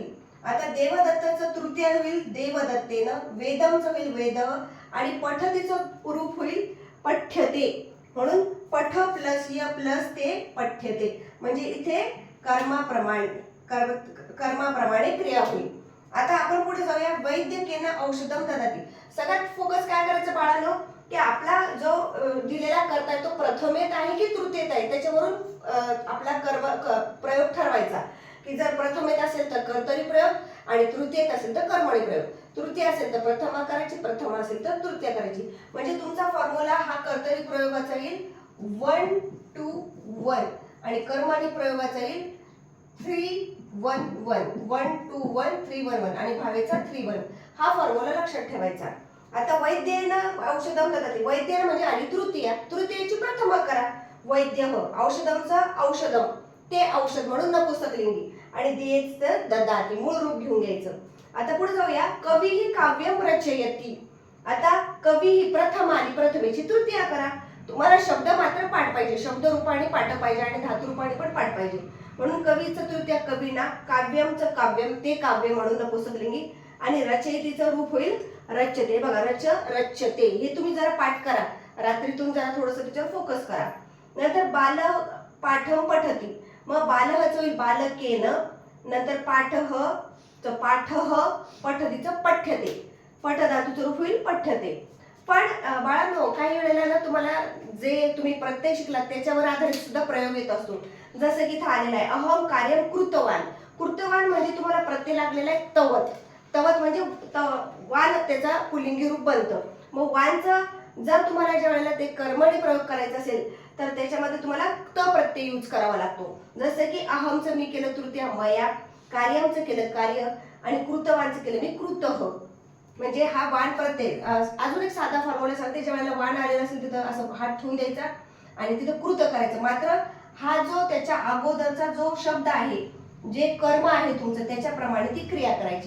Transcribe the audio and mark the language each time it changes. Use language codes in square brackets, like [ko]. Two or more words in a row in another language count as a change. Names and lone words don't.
[mr] आता देवदत्ताचं तृतीय होईल देवदत्तेन, वेदमचं होईल वेद, आणि पठतीचं रूप होईल पठ्यते। म्हणून पठ प्लस य प्लस ते पठ्यते, म्हणजे इथे कर्माप्रमाणे क्रिया होईल। आता आपण पुढे जाऊया, [sa] वैद्यकेन औषधम ददाति। [mr] सगळ्यात फोकस काय करायचं बाळांनो, की आपला जो दिलेला कर्ता आहे तो प्रथमेत आहे की तृतीयेत आहे, त्याच्यावरून आपला प्रयोग ठरवायचा। की जर प्रथमेत असेल तर कर्तरी प्रयोग आणि तृतीयेत असेल तर कर्मणी प्रयोग। तृतीय असेल तर प्रथमा करायची, प्रथमा असेल तर तृतीय करायची। म्हणजे तुमचा फॉर्म्युला हा कर्तरी प्रयोगाचा येईल 1 2 1 आणि कर्मणी प्रयोगाचा येईल 3 1 1 1 2 1 3 1 1 आणि भावेचा 3 1। हा फॉर्म्युला लक्षात ठेवायचा। [sa] आता वैद्येन औषधम ददाति, [mr] वैद्य म्हणजे आली तृतीया, तृतीयेची प्रथमा करा, वैद्य औषधमचं औषधम ते औषध म्हणून नपुंसकलिंगी, आणि दियेचं ददाति मूळ रूप घेऊन घ्यायचं। आता पुढे जाऊया, कवी ही [sa] काव्यम रचयति। [mr] आता कवी ही प्रथमा आणि प्रथमेची तृतीया करा। तुम्हाला शब्द मात्र पाठ पाहिजे, शब्द रूपाने पाठ पाहिजे आणि धातू रूपाने पण पाठ पाहिजे। म्हणून कवीचं तृतीय कवीना, काव्यमचं काव्यम ते काव्य म्हणून नपुंसकलिंगी, आणि रचयितीचं रूप होईल रच्यते। बघा, रच रच्यते हे तुम्ही जरा पाठ करा, रात्रीतून जरा थोडंसं त्याच्यावर फोकस करा। [sa] नंतर बाल पाठम पठती, [mr] मग बालहचं होईल बालकेन, नंतर पाठह पठतीचं पठ्यते, पठ धातूचं रूप होईल पठ्यते। पण बाळांनो, काही वेळेला ना तुम्हाला जे तुम्ही प्रत्यय शिकलात त्याच्यावर आधारित सुद्धा प्रयोग येत असतो। जसं की इथं आलेला आहे, [sa] अहम कार्यम कृतवान। [mr] कृतवान म्हणजे तुम्हाला प्रत्यय लागलेला आहे तवत, तवत म्हणजे वान त्याचा पुल्लिंगी रूप बनतं। मग वानचं जर तुम्हाला ज्या वेळेला ते कर्मणी प्रयोग करायचा असेल तर त्याच्यामध्ये तुम्हाला त प्रत्यय यूज करावा लागतो. जसं की अहमचं मी केलं तृतीया मया, कार्यमचं केलं कार्य आणि कृतवानचं केलं मी कृतः. म्हणजे हा वाण प्रत्यय. अजून एक साधा फॉर्म्युला सांगते. ज्या वेळेला वाण आलेला असेल तिथं असं हात ठेवून द्यायचा आणि तिथं कृत करायचं. मात्र हा जो त्याच्या अगोदरचा जो शब्द आहे, जे कर्म आहे तुमचं, त्याच्याप्रमाणे ती क्रिया करायची.